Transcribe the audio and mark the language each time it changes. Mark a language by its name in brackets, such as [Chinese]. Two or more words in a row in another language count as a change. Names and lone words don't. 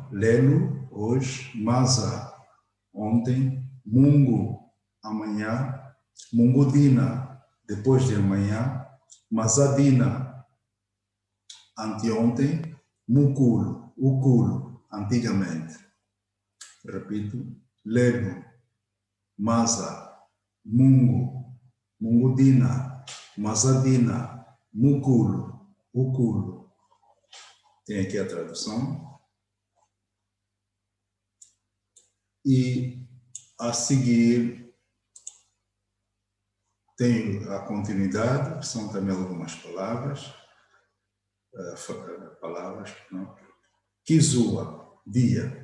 [Portuguese] Lelo, hoje, masa, ontem, mungo, amanhã, mungudina, depois de amanhã, masadina, anteontem, muculo, uculo, antigamente. Repito, lelo, [Kimbundu] masa, mungo, mungudina, masadina, muculo, uculo. [Portuguese] Tem aqui a tradução. E a seguir tem a continuidade, que são também algumas palavras. Não? Kizua, dia.